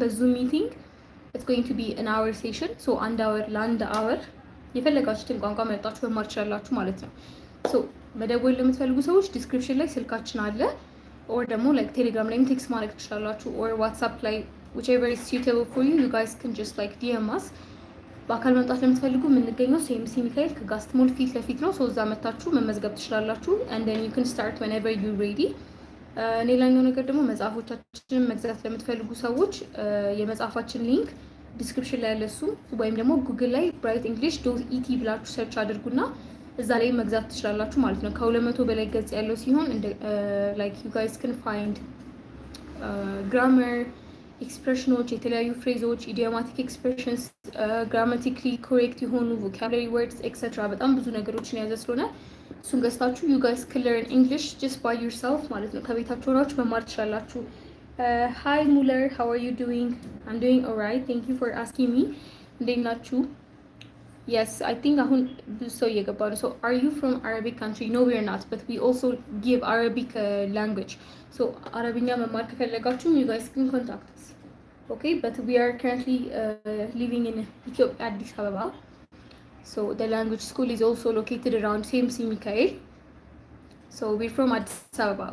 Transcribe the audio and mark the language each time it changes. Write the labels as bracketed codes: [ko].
[en] በዙም ሚቲንግ it's going to be an hour session. [am] so ለአንድ hour የፈለጋችሁትን ቋንቋ መርጣችሁ መማር ትችላላችሁ ማለት ነው. so መደወል ለምትፈልጉ ሰዎች ዲስክሪፕሽን ላይ ስልካችን አለ or ደግሞ like ቴሌግራም ላይ ቴክስት ማድረግ ትችላላችሁ or ዋትስአፕ ላይ [en] whichever is suitable for you. you guys can just like DM us. [am] በአካል መምጣት ለምትፈልጉ የምንገኘው ሴምሲ ሚካኤል ከጋስት ሞል ፊት ለፊት ነው. [en] so [am] እዛ መታችሁ መመዝገብ ትችላላችሁ [en] and then you can start whenever you're ready. [am] ሌላኛው ነገር ደግሞ መጽሐፎቻችንን መግዛት ለምትፈልጉ ሰዎች የመጽሐፋችን ሊንክ ዲስክሪፕሽን ላይ ያለ እሱ ወይም ደግሞ ጉግል ላይ brightenglish.et ብላችሁ ሰርች አድርጉና እዛ ላይ መግዛት ትችላላችሁ ማለት ነው. ከ200 በላይ ገጽ ያለው ሲሆን like [en] you guys can find grammar ኤክስፕሬሽኖች፣ የተለያዩ ፍሬዞች፣ ኢዲዮማቲክ ኤክስፕሬሽንስ፣ ግራማቲካሊ ኮሬክት የሆኑ ቮካብላሪ ወርድስ ኤክሴትራ በጣም ብዙ ነገሮችን የያዘ ስለሆነ እሱን ገዝታችሁ you guys can learn English just by yourself [am] ማለት ነው። ከቤታችሁ ሆናችሁ መማር ትችላላችሁ። [en] hi Muller, how are you doing? I'm doing alright, thank you for asking me. [am] እንዴት ናችሁ? [en] yes I think [am] አሁን ብዙ ሰው እየገባ ነው. [en] so are you from Arabic country? no we are not, but we also give Arabic language. so [am] አረብኛ መማር ከፈለጋችሁ [en] you guys can contact us. okay but we are currently living in Ethiopia, Addis Ababa. so the language school is also located around CMC Mikael. so we're from Addis Ababa.